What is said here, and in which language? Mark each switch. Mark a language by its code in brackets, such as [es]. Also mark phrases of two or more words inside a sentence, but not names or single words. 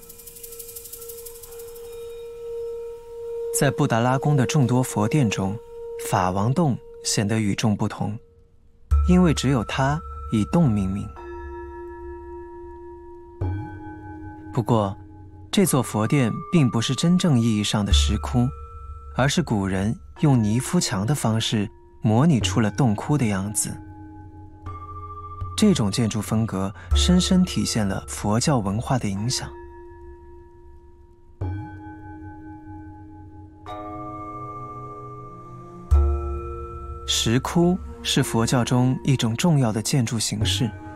[zh] 在布達拉宮的眾多佛殿中，法王洞顯得與眾不同，因為只有它以洞命名。不過，這座佛殿並不是真正意義上的石窟，而是古人用泥敷牆的方式模擬出了洞窟的樣子。這種建築風格深深體現了佛教文化的影響。石窟是佛教中一種重要的建築形式。